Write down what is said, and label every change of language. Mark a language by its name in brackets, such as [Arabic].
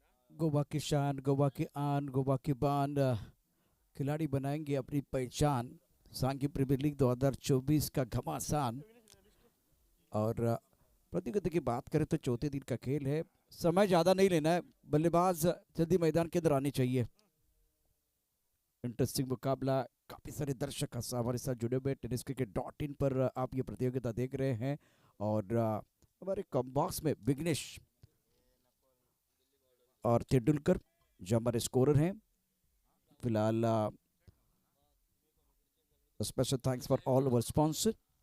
[Hindi] गोवा की शान, गोवा की आन, गोवा की बान, खिलाड़ी बनाएंगे अपनी पहचान, सांघी प्रीमियर लीग 2024 का घमासान. और प्रतियोगिता की बात करें तो चौथे दिन का खेल है, समय ज़्यादा नहीं लेना है, बल्लेबाज जल्दी मैदान के अंदर आने चाहिए. इंटरेस्टिंग मुकाबला, काफ़ी सारे दर्शक हमारे साथ जुड़े हुए. tenniscricket.in पर आप ये प्रतियोगिता देख रहे हैं, और हमारे कॉम बॉक्स में विघ्नेश और तेंदुलकर जो हमारे स्कोरर हैं. फिलहाल [English] Special thanks for all our sponsor.